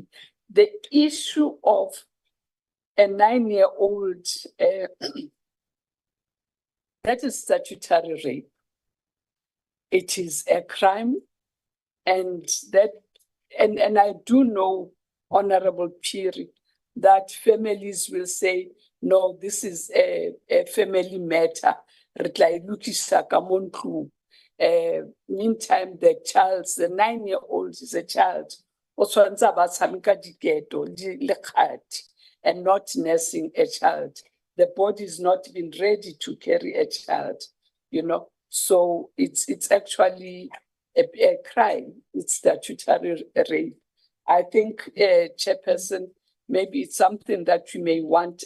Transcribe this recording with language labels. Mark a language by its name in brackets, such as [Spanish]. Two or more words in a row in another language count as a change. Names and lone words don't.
[English] The issue of a 9-year-old, that is statutory rape. It is a crime, and I do know, Honorable Piri, that families will say no, this is a family matter. [Southern Sotho] Re tla e lokisa ka mo ntlong. [English] Meantime, the 9-year-old is a child. [Southern Sotho] O tshwanetse a ba tshameka diketo le kgati [English] and not nursing a child. The body is not even ready to carry a child, you know. So it's actually a crime. It's statutory rape. I think, Chairperson, maybe it's something that you may want.